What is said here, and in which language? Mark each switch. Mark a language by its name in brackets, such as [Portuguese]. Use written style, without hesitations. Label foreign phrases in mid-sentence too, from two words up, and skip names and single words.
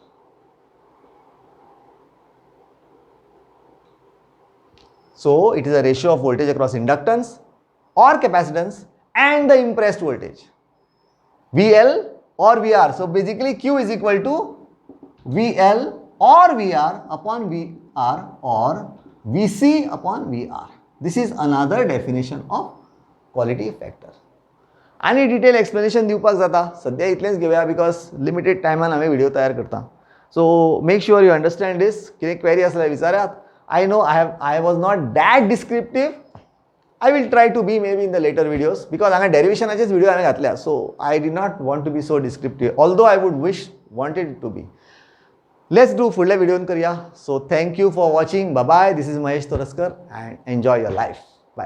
[English] So it is a ratio of voltage across inductance or capacitance and the impressed voltage, VL or VR. So basically Q is equal to VL or VR upon VR or VC upon VR. This is another definition of quality factor. [Konkani] आणि [English] detail explanation [Konkani] दिवपाक जाता, सद्या इतलेंच घेवया [English] because limited [Konkani] टायमान हांवें व्हिडिओ तयार करता. [English] So make sure you understand this. [Konkani] कितें क्वेरी आसल्यार विचारात. [English] I know I was not that descriptive. I will try to be maybe in the later videos because [Konkani] हांगा डेरिवेशनाचेच व्हिडिओ हांवें घातल्या. [English] So I did not want to be so descriptive, although I would wanted it to be. Let's do [Konkani] फुडल्या व्हिडिओन करूया. [English] So thank you for watching. Bye bye. This is Mahesh Toraskar and enjoy your life.